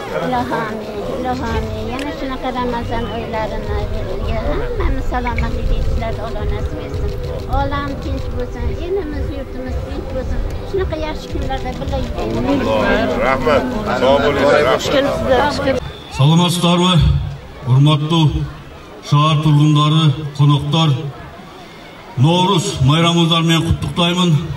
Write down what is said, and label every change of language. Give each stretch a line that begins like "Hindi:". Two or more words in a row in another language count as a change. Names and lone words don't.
Uzbek: Ilohami, yana shunaqa Ramazon oylarini hammamiz salomatlik etishlarni Alloh nasib etsin. Olam tinch bo'lsin, elimiz, yurtimiz tinch bo'lsin. Shunaqa yaxshi kunlarda birga Rahmat. Sog' bo'linglar. Rahmat.
Kyrgyz: Саламатсыздарбы, урматтуу шаар тургундары, коноктор. Ноорuz майрамыңыздар менен куттуктаймын.